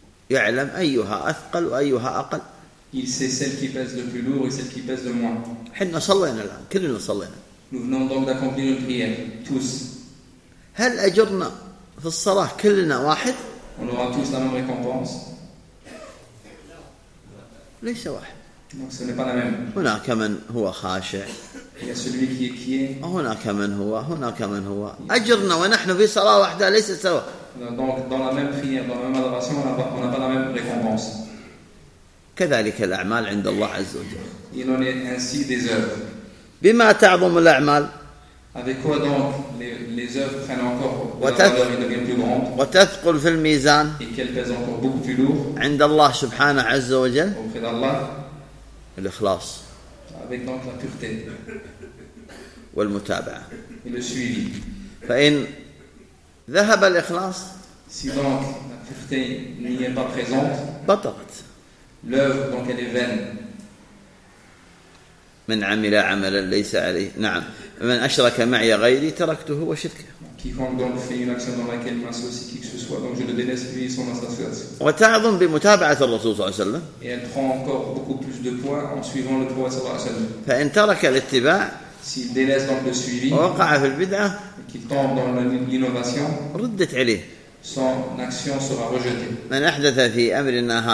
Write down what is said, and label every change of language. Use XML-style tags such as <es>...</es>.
<ar>يعلم أيها أثقل وأيها أقل.</ar> <fr>Il sait celle qui pèse le plus lourd et celle qui pèse le moins.</fr> <ar>حنا صلينا الآن كلنا صلينا.</ar> <fr>Nous venons donc d'accomplir une prière tous.</fr> <ar>هل أجرنا في الصلاة كلنا واحد؟</ar> <fr>On aura tous la même récompense.</fr> <ar>ليس واحد.</ar> <fr>Donc ce n'est pas la même.</fr> <ar>هناك من هو خاشع.</ar> <fr>Il y a celui qui est quiet.</fr> <ar>هناك من هو هناك من هو أجرنا ونحن في صلاة واحدة ليس سوا.</ar> <fr>Donc dans la même prière, dans la même adoration, on n'a pas la même récompense.</fr> <ar>كذلك الأعمال عند الله عز وجل.</ar> <fr>Il en est ainsi des œuvres.</fr> <ar>بما تعظم الأعمال.</ar> <fr>Avec quoi donc les œuvres prennent encore de la valeur et deviennent plus grandes.</fr> <ar>وتثقل في الميزان.</ar> <fr>Et qu'elles pèsent encore beaucoup plus lourd.</fr> <ar>عند الله سبحانه عز وجل.</ar> <fr>Auprès d'Allah.</fr> <ar>الإخلاص.</ar> <fr>Avec donc la pureté.</fr> <ar>والمتابعة.</ar> <fr>Et le suivi.</fr> <ar>فإن ذهب الإخلاص.</ar> <fr>Si donc la pureté n'y est pas présente.</fr> <ar>بطلت.</ar> <fr>L'œuvre donc elle est vaine.</fr> <ar>من عمل عملا ليس عليه نعم من أشرك معي غيري تركته وشركه.</ar> <fr>Quiconque donc fait une action dans laquelle m'associe qui que ce soit donc je le délaisse lui son association.</fr> <ar>وتعظم بمتابعة الرسول صلى الله عليه وسلم.</ar> <fr>Et elle prend encore beaucoup plus de poids en suivant le prophète</fr> <ar>صلى الله عليه وسلم. فإن ترك الاتباع.</ar> <fr>S'il délaisse donc le suivi.</fr> <ar>وقع في البدعة.</ar> <fr>Qui tombe dans l'innovation, son action sera rejetée.</fr>